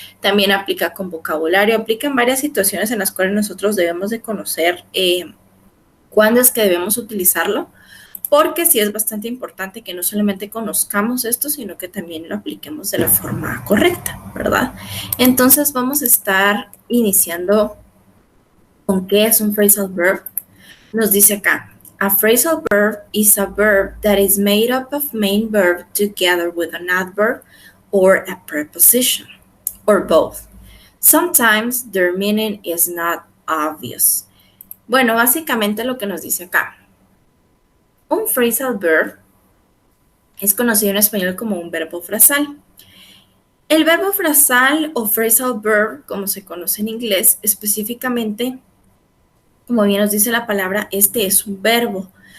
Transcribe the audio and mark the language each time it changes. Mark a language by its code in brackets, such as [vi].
[es] También aplica con vocabulario, aplica en varias situaciones en las cuales nosotros debemos de conocer cuándo es que debemos utilizarlo, porque sí es bastante importante que no solamente conozcamos esto, sino que también lo apliquemos de la forma correcta, ¿verdad? Entonces vamos a estar iniciando con qué es un phrasal verb. Nos dice acá, [en] a phrasal verb is a verb that is made up of main verb together with an adverb or a preposition, or both. Sometimes their meaning is not obvious. [es] Bueno, básicamente lo que nos dice acá. Un phrasal verb es conocido en español como un verbo frasal. El verbo frasal o phrasal verb, como se conoce en inglés, específicamente, como bien nos dice la palabra, este es un verbo.